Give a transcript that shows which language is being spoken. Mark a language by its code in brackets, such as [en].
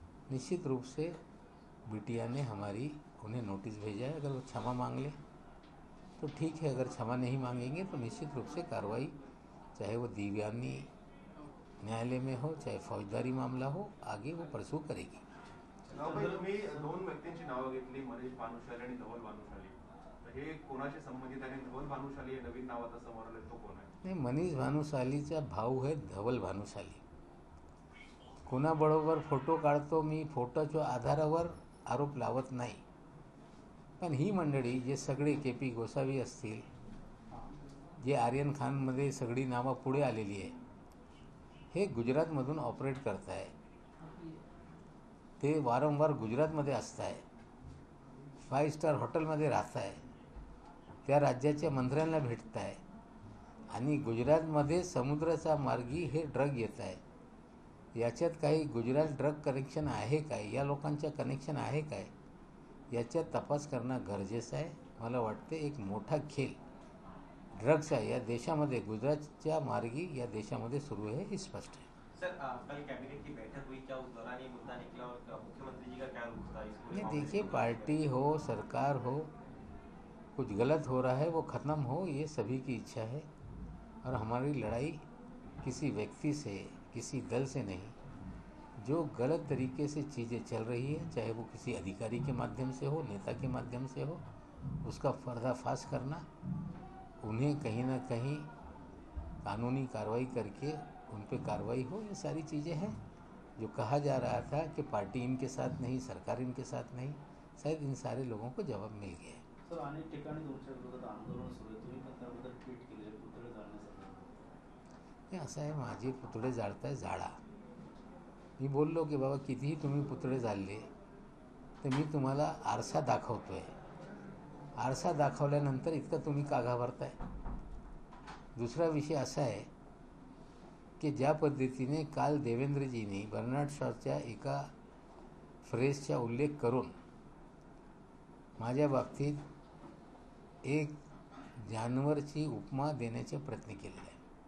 [hi] निश्चित रूप से बिटिया ने उन्हें नोटिस भेजा है. अगर वो क्षमा मांग ले तो ठीक है, अगर क्षमा नहीं मांगेंगे तो निश्चित रूप से कार्रवाई चाहे वो दीवानी न्यायालय में हो, चाहे फौजदारी मामला हो, आगे वो परसू करेगी. [mr] भाई तुम्ही दोन व्यक्तींची नावं घेतली, मनीष भानुशाली आणि धवल भानुशाली. तर हे कोणाशी संबंधित आहे? धवल भानुशाली हे नवीन नाव आता समोर आले, तो कोण आहे? नाही, मनीष भानुशालीचा भाऊ आहे धवल भानुशाली. कोणाबरोबर फोटो काढतो मी, फोटोच्या आधारावर आरोप लावत नाही. पण ही मंडळी जे सगळे के.पी. गोसावी असतील, जे आर्यन खानमध्ये सगळी नावं पुढे आलेली आहे, हे गुजरातमधून ऑपरेट करत आहे. ते वारंवार गुजरातमध्ये असत आहे, 5 स्टार हॉटेलमध्ये राहत आहे, त्या राज्याच्या मंत्र्यांना भेटत आहे आणि गुजरातमध्ये समुद्राचा मार्गी हे ड्रग येत आहे. याच्यात काही गुजरात ड्रग कनेक्शन आहे काय, या लोकांच्या कनेक्शन आहे काय, याच्यात तपास करणं गरजेचं आहे. मला वाटते एक मोठा खेळ ड्रग्सचा या देशामध्ये, गुजरातच्या मार्गी या देशामध्ये [hi] सुरू है, ये स्पष्ट है. सर, कल कैबिनेट की बैठक हुई, क्या उस दौरान ये मुद्दा निकला और मुख्यमंत्री जी का क्या रुख था इसको? नहीं, देखिए, पार्टी हो, सरकार हो, कुछ गलत हो रहा है वो ख़त्म हो, ये सभी की इच्छा है. और हमारी लड़ाई किसी व्यक्ति से, किसी दल से नहीं. जो गलत तरीके से चीज़ें चल रही है, चाहे वो किसी अधिकारी के माध्यम से हो, नेता के माध्यम से हो, उसका पर्दाफाश करना, उन्हें कहीं ना कहीं कानूनी कार्रवाई करके उन पे कार्रवाई हो, ये सारी चीज़ें हैं. जो कहा जा रहा था कि पार्टी इनके साथ नहीं, सरकार इनके साथ नहीं, शायद इन सारे लोगों को जवाब मिल गया है. [mr] सर, अनेक ठिकाणी तुमच्या विरोधात आंदोलन सुरू आहे, तुम्ही पण त्याबद्दल ट्विट केले, पुतळे जाळण्यासाठी. हे असं आहे, माझे पुतळे जाळताय, जाळा. मी बोललो की बाबा कितीही तुम्ही पुतळे जाळले तर मी तुम्हाला आरसा दाखवतोय. आरसा दाखवल्यानंतर इतकं तुम्ही का घाबरताय? दुसरा विषय असा आहे की ज्या पद्धतीने काल देवेंद्रजींनी बर्नाड शॉच्या एका फ्रेजचा उल्लेख करून माझ्या बाबतीत एक जानवरची उपमा देण्याचा प्रयत्न केलेला आहे.